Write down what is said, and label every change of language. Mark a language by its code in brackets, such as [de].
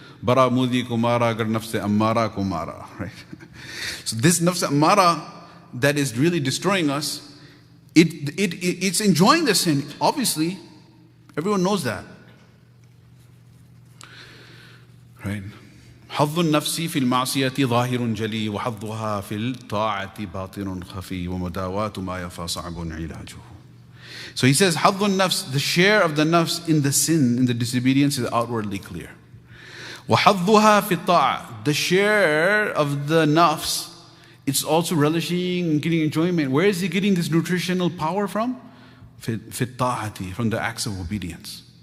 [en] Bara mudi kumara agar nafs ammara kumara, right? So this nafs ammara that is really destroying us, it's enjoying the sin. Obviously, everyone knows that, right? [ar] حظ النفس في المعصية ظاهر جلي وحظها في الطاعة باطن خفي ومداواة ما يفا صعب علاجه. [en] So he says, [ar] حظ النفس, [en] the share of the nafs in the sin, in the disobedience, is outwardly clear. [ar] وحظها في الطاعة, [en] the share of the nafs, it's also relishing and getting enjoyment. Where is he getting this nutritional power from? [ar] في الطاعة, [en] from the acts of obedience.